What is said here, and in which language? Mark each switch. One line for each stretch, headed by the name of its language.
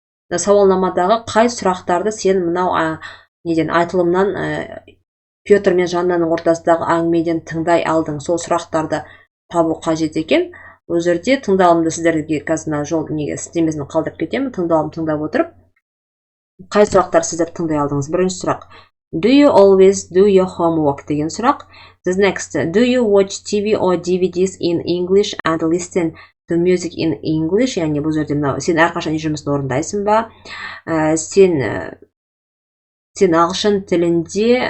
Kazakh: Сауалнамадағы қай сұрақтарды сен мынау айтылымнан Петр мен Жаннаның ортасындағы әңгімеден тыңдай алдың? Сол сұрақтарды табу қажет екен. Ол жерде тыңдалымды сіздерге қазір жол сілтемесін қалдырып кетемін. Тыңдалым тыңдап отырып, қай сұрақтар сіздер тыңдай алдыңыз? Бірінші сұрақ.
English: Do you always do your homework
Kazakh: деген сұрақ.
English: The next. Do you watch TV or DVDs in English and listen to music in English?
Kazakh: Яғни бұл жерде сен әрқашан үй жұмысын орындайсың ба? Сен ағылшын тілінде